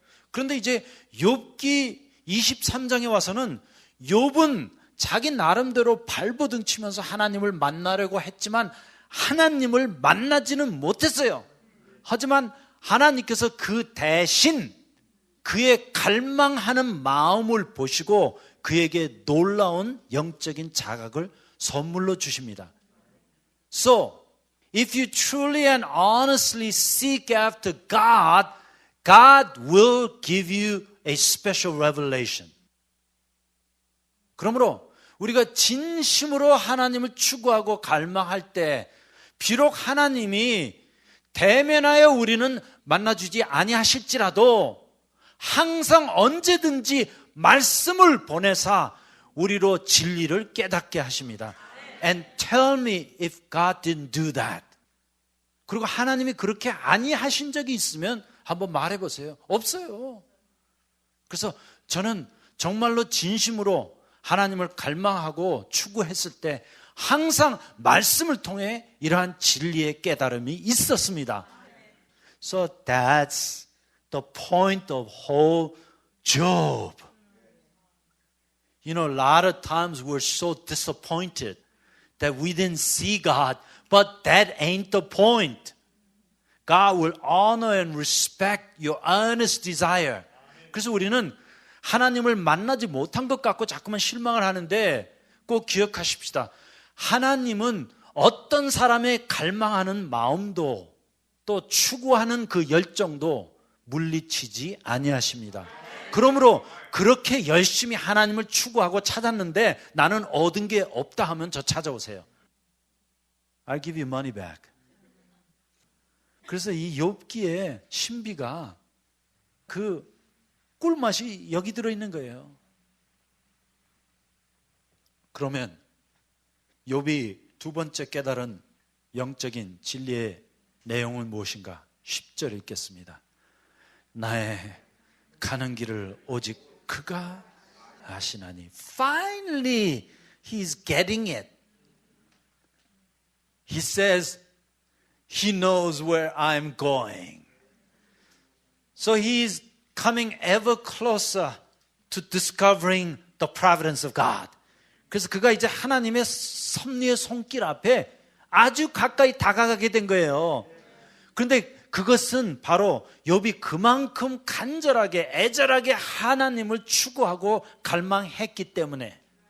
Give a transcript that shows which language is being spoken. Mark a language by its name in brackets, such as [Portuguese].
[Korean] 그런데 이제 욥기 23장에 와서는 욥은 자기 나름대로 발버둥 치면서 하나님을 만나려고 했지만 하나님을 만나지는 못했어요. 하지만 하나님께서 그 대신 그의 갈망하는 마음을 보시고 그에게 놀라운 영적인 자각을 선물로 주십니다. [English] So, if you truly and honestly seek after God, God will give you a special revelation. [Korean] 그러므로 우리가 진심으로 하나님을 추구하고 갈망할 때 비록 하나님이 대면하여 우리는 만나주지 아니하실지라도 항상 언제든지 말씀을 보내사 우리로 진리를 깨닫게 하십니다. [English] And tell me if God didn't do that. [Korean] 그리고 하나님이 그렇게 아니하신 적이 있으면 한번 말해보세요. 없어요. 그래서 저는 정말로 진심으로 하나님을 갈망하고 추구했을 때 항상 말씀을 통해 이러한 진리의 깨달음이 있었습니다. [English] So that's the point of whole Job. You know, a lot of times we're so disappointed that we didn't see God, but that ain't the point. God will honor and respect your earnest desire. [Korean] 그래서 우리는 하나님을 만나지 못한 것 같고 자꾸만 실망을 하는데 꼭 기억하십시다. 하나님은 어떤 사람의 갈망하는 마음도 또 추구하는 그 열정도 물리치지 아니하십니다. 그러므로 그렇게 열심히 하나님을 추구하고 찾았는데 나는 얻은 게 없다 하면 저 찾아오세요. [English] I'll give you money back. [Korean] 그래서 이 욥기의 신비가 그 꿀맛이 여기 들어있는 거예요. 그러면 욥이 두 번째 깨달은 영적인 진리의 내용은 무엇인가? 10절 읽겠습니다. 나의 가는 길을 오직 그가 아시나니. [English] Finally, he's getting it. He says, he knows where I'm going. So he's coming ever closer to discovering the providence of God. [Korean] 그래서 그가 이제 하나님의 섭리의 손길 앞에 아주 가까이 다가가게 된 거예요. 그런데 그것은 바로 욥이 그만큼 간절하게 애절하게 하나님을 추구하고 갈망했기 때문에.